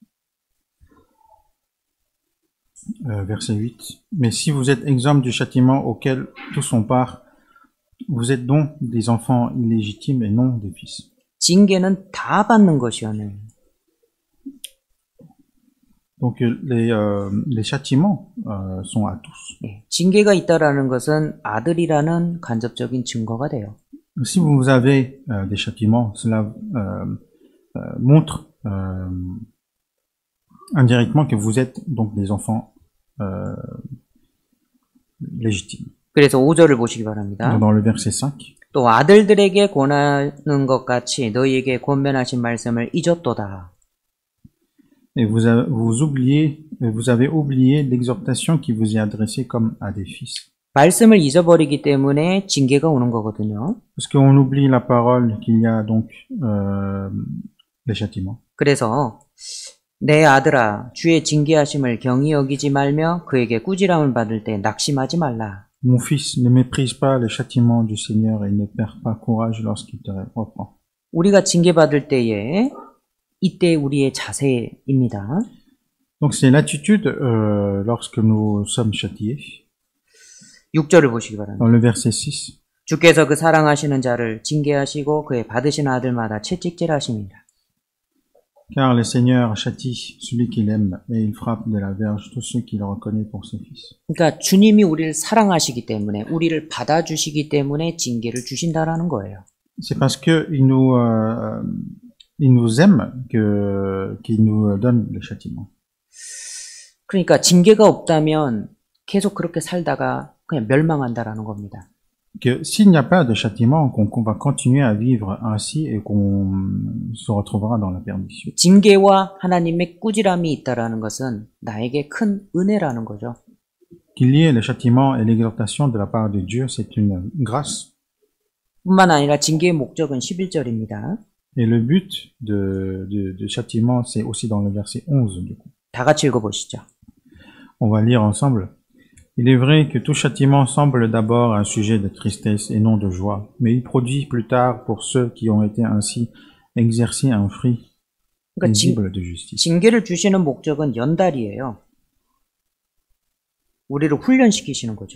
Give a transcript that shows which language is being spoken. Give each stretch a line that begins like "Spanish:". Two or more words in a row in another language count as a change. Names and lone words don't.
French: Verset 8. Mais si vous êtes exempts du châtiment auquel tous ont part, vous êtes donc des enfants illégitimes et non des fils.
Korean: 징계는 다 받는 것이오늘.
French: Donc les châtiments sont à tous.
Korean: 네, 징계가 있다라는 것은 아들이라는 간접적인 증거가 돼요.
French: Si vous avez des châtiments, cela montre indirectement que vous êtes donc des enfants légitimes.
Korean: 그래서 5절을 보시기 바랍니다.
French: Dans le verset 5.
Korean: 또 아들들에게 권하는 것 같이 너희에게 권면하신 말씀을 잊었도다.
French: Et vous avez oublié l'exhortation qui vous est adressée comme à des fils.
Korean: 말씀을 잊어버리기 때문에 징계가 오는 거거든요.
French: Parce qu'on oublie la parole qu'il y a donc les châtiments.
Korean: 그래서 내 아들아 주의 징계하심을 경히 여기지 말며 그에게 꾸지람을 받을 때 낙심하지 말라.
French: Mon fils, ne méprise pas les châtiments du Seigneur et ne perds pas courage lorsqu'il te reprend.
Korean: 우리가 징계받을 때에 이때 우리의 자세입니다.
French: Donc c'est l'attitude lorsque nous sommes châtiés.
Korean: 6절을 보시기 바랍니다.
French: Dans le verset 6.
Korean: 주께서 그 사랑하시는 자를 징계하시고 그의 받으신 아들마다 채찍질하십니다.
French: Car le Seigneur châtie celui qu'il aime et il frappe de la verge tous ceux qu'il reconnaît pour ses fils.
Korean: 그러니까 주님이 우리를 사랑하시기 때문에 우리를 받아주시기 때문에 징계를 주신다라는 거예요.
French: C'est parce que il nous aime qu'il nous donne le châtiment.
Korean: 그러니까 징계가 없다면 계속 그렇게 살다가 그냥 멸망한다라는 겁니다.
French: Que s'il n'y a pas de châtiment, qu'on va continuer à vivre ainsi et qu'on se retrouvera dans la perdition.
Korean: 징계와 하나님의 꾸지람이 있다라는 것은 나에게 큰 은혜라는 거죠.
French: Qu'il y ait le châtiment et l'exhortation de la part de Dieu, c'est une grâce.
Korean: 뿐만 아니라 징계의 목적은 11절입니다.
French: Et le but de châtiment, c'est aussi dans le verset 11 du coup.
Korean: 다 같이 읽어보시죠.
French: On va lire ensemble. Il est vrai que tout châtiment semble d'abord un sujet de tristesse et non de joie, mais il produit plus tard pour ceux qui ont été ainsi exercés un fruit 그러니까 paisible de justice.
Korean: 징계를 주시는 목적은 연달이에요. 우리를 훈련시키시는 거죠.